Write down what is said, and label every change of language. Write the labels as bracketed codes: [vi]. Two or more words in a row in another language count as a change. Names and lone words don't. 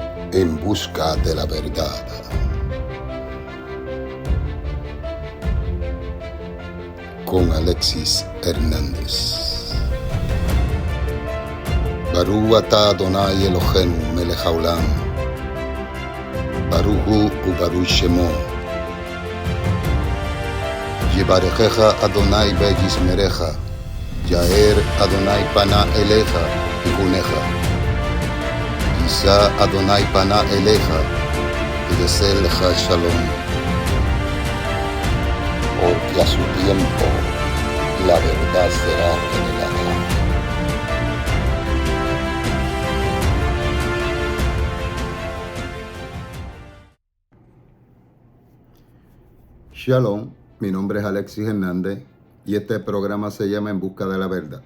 [es] En busca de la verdad. Con Alexis Hernández. [he] ברוך אתה אדוני אלוהינו מלך העולם. ברוך הוא וברוך שמו. יברכך אדוני וישמרך. יאר אדוני פניו אליך ויחנך. ישא אדוני פניו אליך וישם לך שלום. [es] Porque a su tiempo la verdad será revelada. Shalom, mi nombre es Alexis Hernández y este programa se llama En Busca de la Verdad.